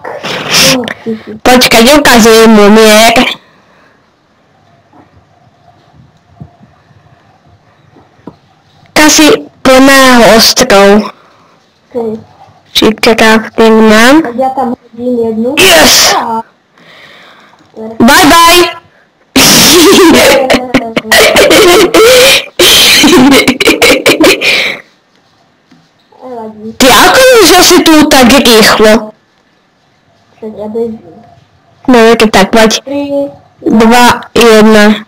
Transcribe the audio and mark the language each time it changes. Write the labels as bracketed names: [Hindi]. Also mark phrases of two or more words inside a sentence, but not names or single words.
[Slovak] Počkaj, ukazujem mu mier. Kasi poď na jeho ostrov. [English] Okay. [Slovak] Či crafting mám. Tak ja tam hodím jednu. [English] Yes! [Slovak] Aha. [English] Bye bye! [Slovak] Nevadí. Ty ako vyšiel si tu tak rýchlo? Však ja bežím. Dobre, keď tak poď. 3, 2, 1.